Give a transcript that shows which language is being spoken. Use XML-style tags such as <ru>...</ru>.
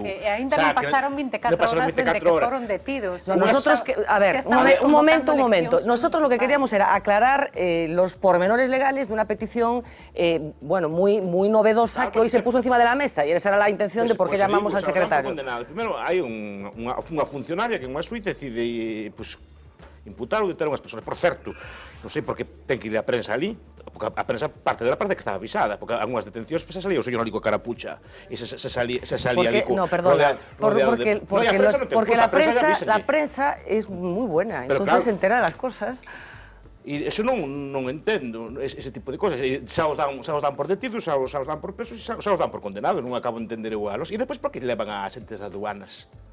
<gl>Que ainda non pasaron 24 horas desde que foron detidos.</gl> <es>Nosotros, a ver, un momento. Nosotros lo que queríamos era aclarar los pormenores legales de una petición, bueno, muy novedosa que hoy se puso encima de la mesa y esa era la intención de por qué llamamos al secretario.</es> <gl>Primero, hai unha funcionaria que unha suíte decide, imputar ou deter unhas persoas. Por certo, non sei por que ten que ir a prensa ali, porque a prensa parte dela parte que estaba avisada, porque algunhas detencións se salía o señor ali coa carapucha e se salía ali</gl> <es>no, perdona, porque la prensa es moi buena, entonces se entera de las cosas.</es> <gl>E iso non entendo, ese tipo de cosas. Xa os dan por detidos, xa os dan por presos, xa os dan por condenados, non acabo de entender eu alos. E depois por que levan a xentes das aduanas?</gl>